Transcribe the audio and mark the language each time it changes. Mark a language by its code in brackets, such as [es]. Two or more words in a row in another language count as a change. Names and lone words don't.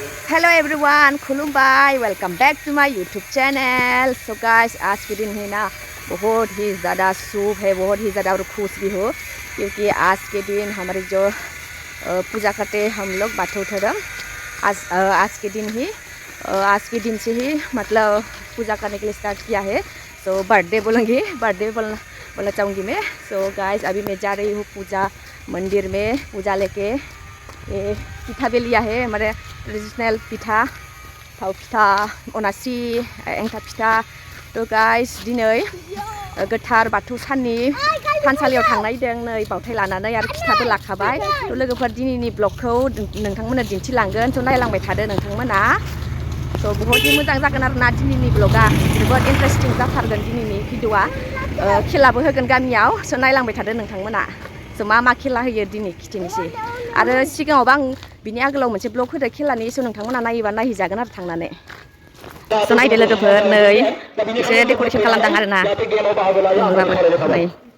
[en] Hello everyone, खुलुमबाय, Welcome back to my YouTube channel. So guys, [hi] आज के दिन है ना बहुत ही ज़्यादा शुभ है, बहुत ही ज़्यादा और खुश भी हो, क्योंकि आज के दिन हमारे जो पूजा करते हम लोग बाथौ धर्म आज के दिन से ही मतलब पूजा करने के लिए स्टार्ट किया है। तो बर्थडे बोलना चाहूँगी मैं। [en] So guys, [hi] अभी मैं जा रही हूँ पूजा मंदिर में, पूजा लेके ये पिठा भी लिया है, हमारे ट्रेडिशनल पिठा, थाव पिठा, अनासि, एंखा पिठा। [brx] तो गाइस, दिनै गोथार बाथौ साननि थानसालियाव थांनायदों नै बावथाय लानानै आरो पिठाबो लाखाबाय। तो लोगोफोर दिनैनि ब्लगखौ नोंथांमोननो दिन्थिलांगोन, तो नायलांबाय थादो नोंथांमोना। तो बहुत ही मोजां जागोन आरोना दिनैनि ब्लगा, जोबोद इन्टारेस्टिं जाथारगोन दिनैनि भिडिअआ। खेलाबो होगोन गामियाव, सो नायलांबाय थादो नोंथांमोना। सो मा खेला होयो दिनै खिथिनोसै। आरो सिगाङावबा आं बिनि आगोलाव मोनसे ब्लग होदो खेलानि, सो नोंथांमोना नायोबा नायहैजागोन आरो थांनानै। सो नायदो लोगोफोर, नै एसे डेक'रेसन खालामदों आरोना न'आबो नै।